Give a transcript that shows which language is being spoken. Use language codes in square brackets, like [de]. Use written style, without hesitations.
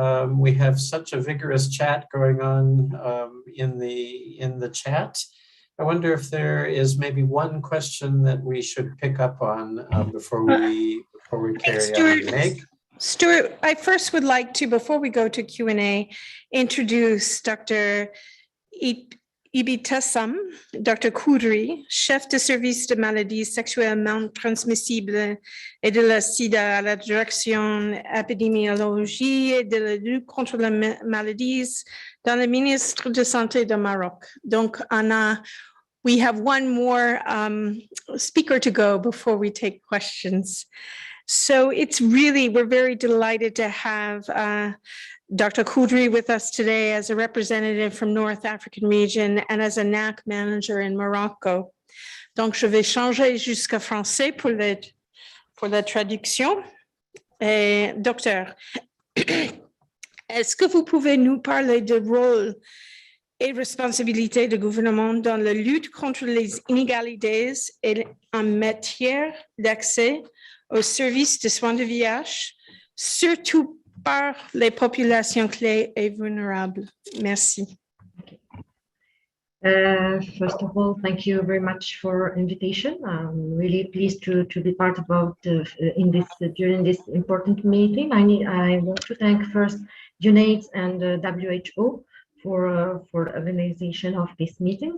[en] We have such a vigorous chat going on in the chat. I wonder if there is maybe one question that we should pick up on before we carry on. Meg? Stuart, I first would like to, before we go to Q&A, introduce Dr. Ibtisam, Dr. [fr] Khoudry, chef de service de maladies sexuellement transmissibles et de la sida à la direction épidémiologie et de la lutte contre les maladies dans le ministre de Santé de Maroc. [en] Donc, we have one more speaker to go before we take questions. So we're very delighted to have Dr. Khoudry with us today as a representative from North African region and as a NAC manager in Morocco. [fr] Donc, je vais changer jusqu'à français pour la traduction. Docteur, est-ce que vous pouvez nous parler du rôle et responsabilités du gouvernement dans la lutte contre les inégalités et en matière d'accès aux services de soins de VIH, surtout par les populations clés et vulnérables? Merci. [en] First of all, thank you very much for invitation. I'm really pleased to be part about during this important meeting. I want to thank first UNAIDS and WHO for the organization of this meeting.